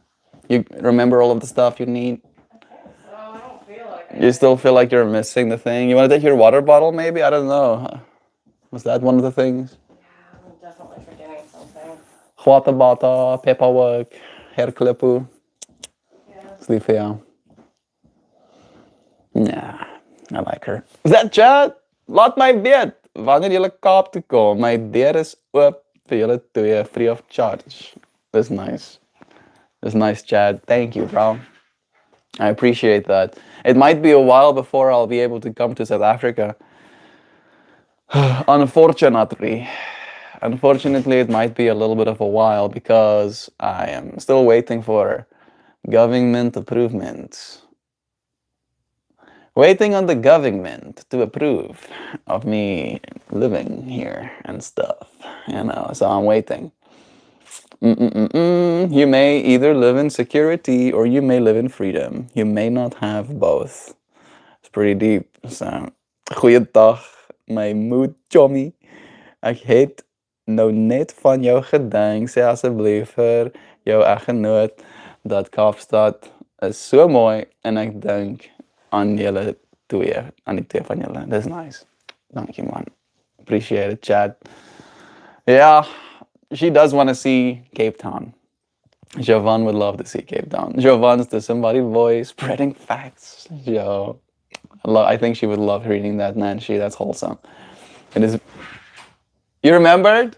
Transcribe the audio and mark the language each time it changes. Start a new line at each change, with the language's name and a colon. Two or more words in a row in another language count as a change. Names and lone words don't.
English: You remember all of the stuff you need? So I don't feel like it. You still feel like you're missing the thing? You want to take your water bottle maybe? I don't know. Was that one of the things? Yeah, I'm definitely forgetting something. Water bottle, paperwork, hairclipper. Yeah.
Afrikaans: Is lief voor jou. Ja,
English: I like her.
Afrikaans: Zet, laat mij weet wanneer jullie kaap toe kom. My deur is oop vir julle twee,
English: free of charge. That's nice. That's nice, Chad. Thank you, bro. I appreciate that. It might be a while before I'll be able to come to South Africa. Unfortunately, it might be a little bit of a while because I am still waiting for government approvement. Waiting on the government to approve of me living here and stuff, so I'm waiting. You may either live in security or you may live in freedom. You may not have both. It's pretty deep. So,
Afrikaans: goeiedag, my moed chommy. Ek het nou net van jou gedink. Sê asseblief vir jou eggenoot dat Kaapstad is so mooi en ek dink aan julle twee, aan die twee van julle. Dis nice. Dankie man.
English: Appreciate it, Chad. Yeah. She does want to see Cape Town. Jovan would love to see Cape Town. Jovan's the somebody voice, spreading facts. Yo, I think she would love reading that, Nancy. That's wholesome. It is. You remembered?